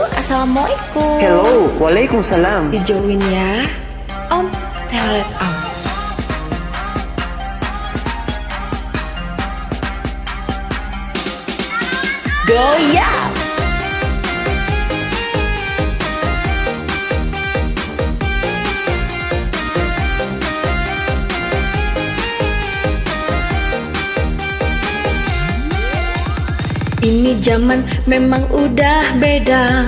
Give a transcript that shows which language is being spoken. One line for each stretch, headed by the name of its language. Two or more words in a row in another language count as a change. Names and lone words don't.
Indonesian: Assalamualaikum. Hello, waalaikumsalam. Dijauhin ya. Om, telet om. Goyang. Ini zaman memang udah beda.